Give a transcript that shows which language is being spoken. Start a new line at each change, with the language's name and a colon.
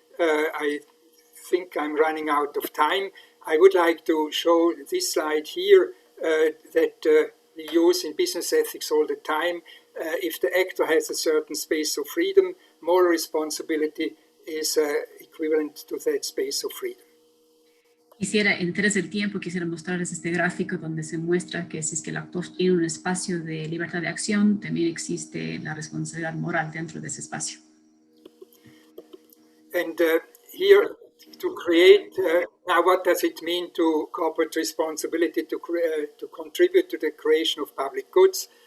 English: I think I'm running out of time. I would like to show this slide here that we use in business ethics all the time. If the actor has a certain space of freedom, moral responsibility is equivalent to that space of freedom.
Spanish: En interés del tiempo, quisiera mostrarles este gráfico donde se muestra que si es que el actor tiene un espacio de libertad de acción, también existe la responsabilidad moral dentro de ese espacio.
English: And here, to create, now what does it mean to corporate responsibility to contribute to the creation of public goods?